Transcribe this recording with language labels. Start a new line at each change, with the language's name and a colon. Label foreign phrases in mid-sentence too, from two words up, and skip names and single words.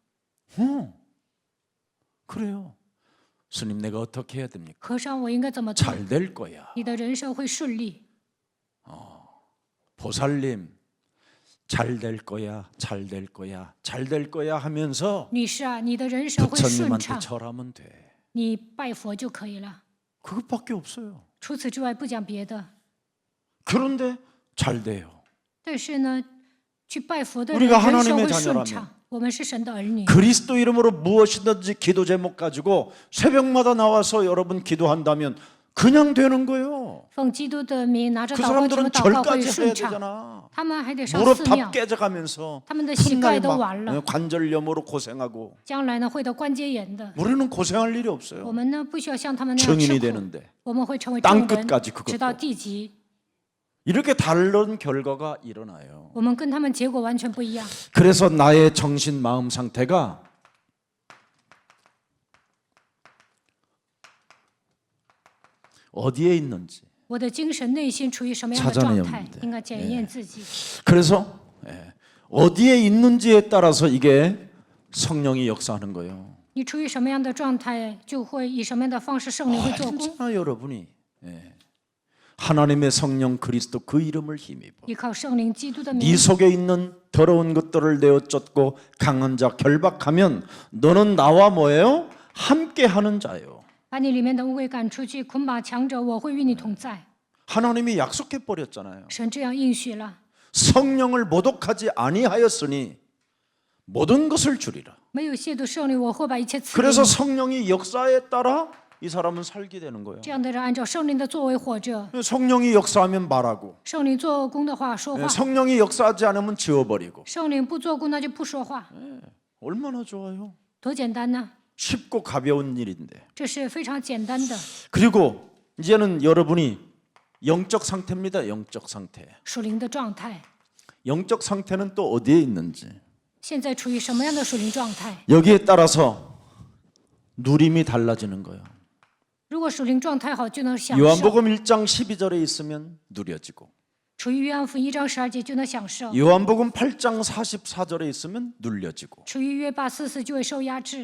Korean: 그래요. 스님 내가 어떻게 해야 됩니까?
Chinese: 和尚，我应该怎么做？
Korean: 잘 될 거야.
Chinese: 你的人生会顺利。
Korean: 보살님 잘 될 거야. 잘 될 거야. 잘 될 거야 하면서
Chinese: 女士啊，你的人生会顺
Korean: 부처님한테
Chinese: 畅，
Korean: 절하면 돼.
Chinese: 你拜佛就可以了。
Korean: 그것밖에 없어요.
Chinese: 除此之外不讲别的。
Korean: 그런데 잘 돼요.
Chinese: 但是呢，去拜佛的人
Korean: 우리가
Chinese: 人
Korean: 하나님의
Chinese: 生会
Korean: 자녀라면
Chinese: 顺畅。我们是神的儿女，
Korean: 그리스도 이름으로 무엇이든지 기도 제목 가지고 새벽마다 나와서 여러분 기도한다면 그냥 되는 거예요.
Chinese: 奉基督的名拿着
Korean: 그
Chinese: 祷告经
Korean: 사람들은
Chinese: 祷告会
Korean: 절까지 해야
Chinese: 顺畅。
Korean: 되잖아.
Chinese: 他们还得上
Korean: 무릎
Chinese: 寺
Korean: 다
Chinese: 庙，
Korean: 깨져가면서
Chinese: 他们的膝盖
Korean: 훗날
Chinese: 都
Korean: 막
Chinese: 完了，
Korean: 관절염으로 고생하고
Chinese: 将来呢会得关节炎的。
Korean: 우리는 고생할 일이
Chinese: 我
Korean: 없어요.
Chinese: 们呢不需要像他们那样
Korean: 증인이
Chinese: 吃苦，
Korean: 되는데
Chinese: 我们会成为
Korean: 땅
Chinese: 证人
Korean: 끝까지 ， 그것도
Chinese: 直到地极。
Korean: 이렇게 다른 결과가 일어나요.
Chinese: 我们跟他们结果完全不一样。
Korean: 그래서 나의 정신 마음 상태가 어디에 있는지
Chinese: 我的精神内心处于什么样的
Korean: 찾아내야
Chinese: 状态
Korean: 합니다 ，
Chinese: 应该检验自己。
Korean: 그래서 어디에 있는지에 따라서 이게 성령이 역사하는 거예요.
Chinese: 你处于什么样的状态，就会以什么样的方式圣灵会做工。
Korean: 언제나 여러분이 하나님의 성령 그리스도 그 이름을 힘입어
Chinese: 依靠圣灵基督的
Korean: 네
Chinese: 名，
Korean: 속에 있는 더러운 것들을 내어 쫓고 강한 자 결박하면 너는 나와 뭐예요? 함께하는 자요.
Chinese: 把你里面的污秽赶出去，捆绑强者，我会与你同在。
Korean: 하나님이 약속해 버렸잖아요.
Chinese: 神这样应许了，
Korean: 성령을 모독하지 아니하였으니 모든 것을 주리라.
Chinese: 没有亵渎圣灵，我会把一切赐给
Korean: 그래서
Chinese: 你。
Korean: 성령이 역사에 따라 이 사람은 살게 되는 거예요.
Chinese: 这样的人按照圣灵的作为活着，
Korean: 성령이 역사하면 말하고
Chinese: 圣灵做工的话说话，
Korean: 성령이 역사하지 않으면 지워버리고
Chinese: 圣灵不做工那就不说话，
Korean: 얼마나 좋아요.
Chinese: 多简单呢！
Korean: 쉽고 가벼운 일인데.
Chinese: 这是非常简单的。
Korean: 그리고 이제는 여러분이 영적 상태입니다. 영적 상태.
Chinese: 属灵的状态，
Korean: 영적 상태는 또 어디에 있는지
Chinese: 现在处于什么样的属灵状态？
Korean: 여기에 따라서 누림이 달라지는 거예요.
Chinese: 如果属灵状态好，就能享受。
Korean: 요한복음 1장 12절에 있으면 누려지고
Chinese: 处于约翰福音1章12节就能享受，
Korean: 요한복음 8장 44절에 있으면 눌려지고.
Chinese: 处于约8 44就会受压制，